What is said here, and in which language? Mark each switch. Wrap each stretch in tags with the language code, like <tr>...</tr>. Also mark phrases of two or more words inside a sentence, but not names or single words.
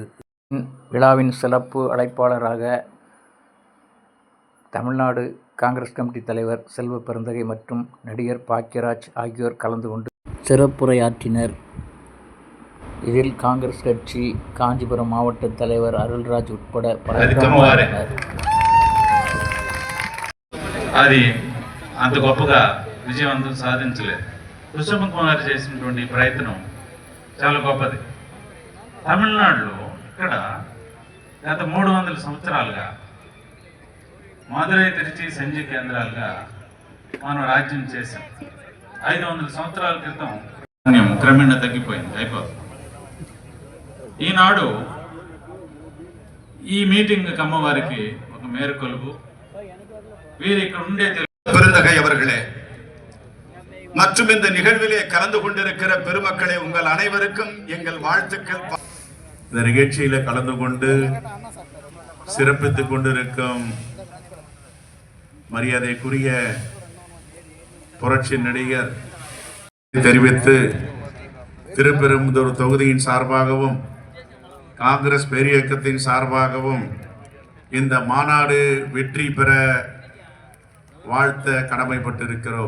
<ta>விழாவின் சிறப்பு அழைப்பாளராக தமிழ்நாடு காங்கிரஸ் கமிட்டி தலைவர் செல்வ பெருந்தகை மற்றும் நடிகர் பாக்கியராஜ் ஆகியோர் கலந்து கொண்டு சிறப்புரையாற்றினர். இதில் காங்கிரஸ் கட்சி காஞ்சிபுரம் மாவட்ட தலைவர் அருள்ராஜ் உட்பட</ta> <te>పలర్ అది అంత గొప్పగా విజయవంతం సాధించలేదు. కుసుమ కుమార్ చేసినటువంటి ప్రయత్నం చాలా గొప్పది. తమిళనాడులో ఇక్కడ గత 300 సంవత్సరాలుగా మదురై తిరుచి సంజీ కేంద్రాలుగా మనం రాజ్యం చేసాం. 500 సంవత్సరాల క్రితం క్రమేణా తగ్గిపోయింది, అయిపోతుంది. ఈనాడు ఈ మీటింగ్ కమ్మవారికి ఒక మేరకొలుపు. வீர் ఇక్కడ ఉండే</te> <ta>பெருந்தகை அவர்களே மற்றும் இந்த நிகழ்விலே கலந்து கொண்டிருக்கிற பெருமக்களே, உங்கள் அனைவருக்கும் எங்கள் வாழ்த்துக்கள். இந்த நிகழ்ச்சியில கலந்து கொண்டு சிறப்பித்துக் கொண்டிருக்கும் மரியாதைக்குரிய புரட்சி நடிகர் தெரிவித்து திருப்பெரும்புதூர் தொகுதியின் சார்பாகவும் காங்கிரஸ் பேரியக்கத்தின் சார்பாகவும் இந்த மாநாடு வெற்றி பெற வாழ்த்த கடமைப்பட்டிருக்கிறோம்.</ta>